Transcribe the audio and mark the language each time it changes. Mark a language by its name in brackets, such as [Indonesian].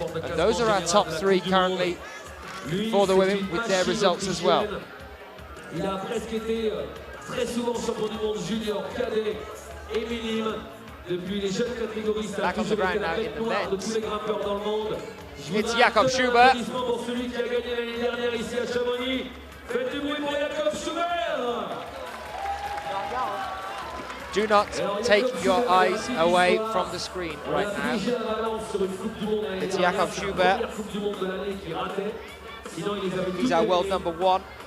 [English] And those are our top three currently for the women with their results as well. [French] Il a presque été très souvent champion du monde junior, cadet et minime. Depuis les jeunes catégories, ça a toujours été la bête noire de tous les grimpeurs dans le monde. [English] It's Jakob Schubert. [French] Pour celui qui a gagné l'année dernière ici à Chamonix. Faites du bruit pour Jakob Schubert. [English] Do not take your eyes away from the screen right now. It's Jakob Schubert. He's our world number one.